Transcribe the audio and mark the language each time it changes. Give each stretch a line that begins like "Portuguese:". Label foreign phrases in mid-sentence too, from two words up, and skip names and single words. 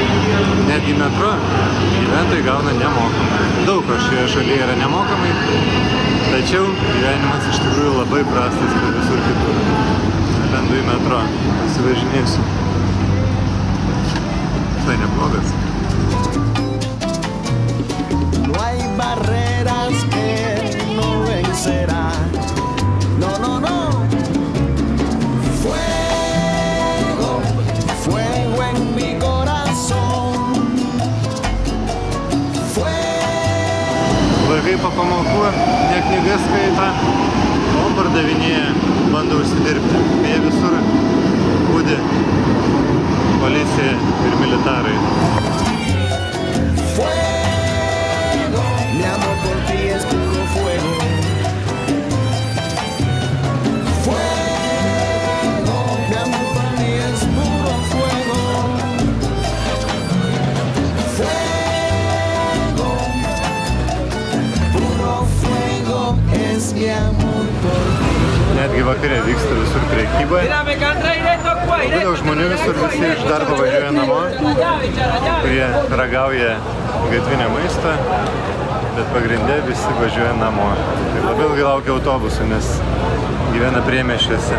Lithuanian: Netgi metro gyventojai gauna nemokamai. Daug ko šioje šalyje yra nemokamai, tačiau gyvenimas iš tikrųjų labai prastas kaip visur kitur. Lendu į metro, pasivažinėsiu. Tai neblogas.
Spanish: No hay barreras que no vencerán. No, no, no. Fuego, fuego en mi corazón. Fuego.
Lithuanian: Vaikai po pamokų ne knygas skaito, o pardavinėja, bando užsidirbti. Jie visur budi policija ir militarai.
Spanish: Fuego, mi amor por ti es puro fuego. Fuego, mi amor por ti es puro fuego. Fuego, puro fuego es mi amor por ti.
Lithuanian: Netgi vakare vyksta visur prekyba. Labai daug žmonių visur, visi iš darbo važiuoja namo, kurie ragauja gatvinę maistą, bet pagrinde visi važiuoja namo. Tai labai ilgai laukia autobusų, nes gyvena priemiesčiuose.